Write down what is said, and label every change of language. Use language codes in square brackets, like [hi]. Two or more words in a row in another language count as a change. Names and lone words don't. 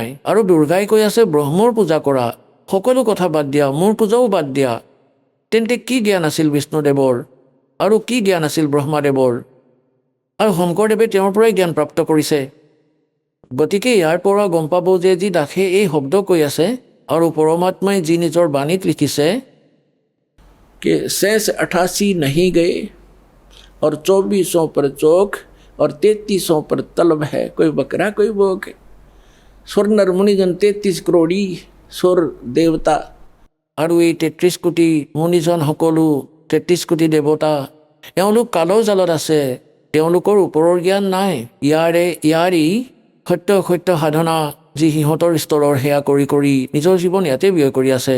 [as] আৰু দুৰ্গাই কৈ আছে ব্ৰহ্মৰ পূজা কৰা, সকলো কথা বাদ দিয়া, মোৰ পূজাও বাদ দিয়া। তেন্তে কি জ্ঞান আছিল বিষ্ণুদেৱৰ আৰু কি জ্ঞান আছিল ব্ৰহ্মাদেৱৰ? আৰু শংকৰদেৱে তেওঁৰ পৰাই জ্ঞান প্ৰাপ্ত কৰিছে। গতিকে ইয়াৰ পৰা গম পাব যে যি দাসে এই শব্দ কৈ আছে আৰু পৰমাত্মাই যি নিজৰ বাণীত লিখিছে [hi] कि शेष 88 नहीं गए और 2400 पर चौक और 3300 पर तलब है, कोई बकरा कोई बोक। सुर नर मुनिजन 33 करोड़ी सुर देवता। [as] আৰু এই 33 কোটি মুনিজন সকলো 33 কোটি দেৱতা, এওঁলোক কালৰ জালত আছে, তেওঁলোকৰ ওপৰৰ জ্ঞান নাই। ইয়াৰেই সত্য অসত্য সাধনা যি সিহঁতৰ স্তৰৰ, সেয়া কৰি কৰি নিজৰ জীৱন ইয়াতে ব্যয় কৰি আছে।